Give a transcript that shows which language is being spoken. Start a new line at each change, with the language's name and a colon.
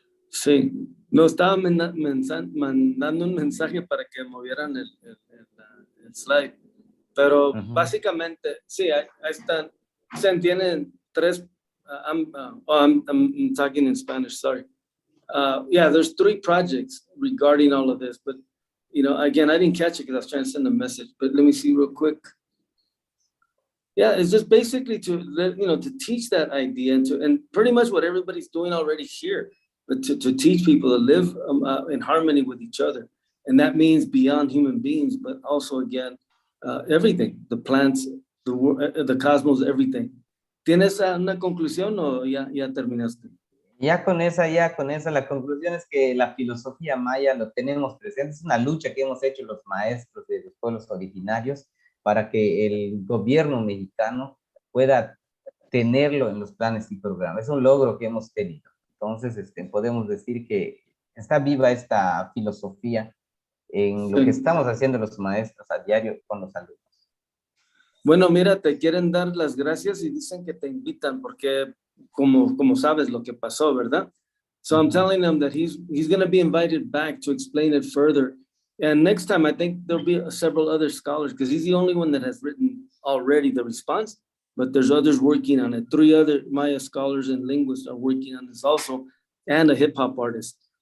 Spanish: Sí, nos estaba mandando un mensaje para que movieran el slide, pero básicamente, sí, ahí están, se entienden 3,
English: I'm talking in Spanish, sorry. Yeah, there's 3 projects regarding all of this, but again, I didn't catch it because I was trying to send a message, but let me see real quick. Yeah, it's just basically to to teach that idea and pretty much what everybody's doing already here, but to teach people to live in harmony with each other, and that means beyond human beings, but also again everything, the plants, the cosmos, everything.
Spanish: ¿Tienes una conclusión o ya terminaste? Ya con esa, la conclusión es que la filosofía maya lo tenemos presente, es una lucha que hemos hecho los maestros de los pueblos originarios para que el gobierno mexicano pueda tenerlo en los planes y programas. Es un logro que hemos tenido. Entonces, podemos decir que está viva esta filosofía en lo que estamos haciendo los maestros a diario con los alumnos. Bueno, mira, te quieren dar las gracias y dicen que te invitan porque como sabes lo que pasó, ¿verdad?
English: So I'm telling them that he's going to be invited back to explain it further. And next time, I think there'll be several other scholars because he's the only one that has written already the response, but there's others working on it. 3 other Maya scholars and linguists are working on this also, and a hip hop artist.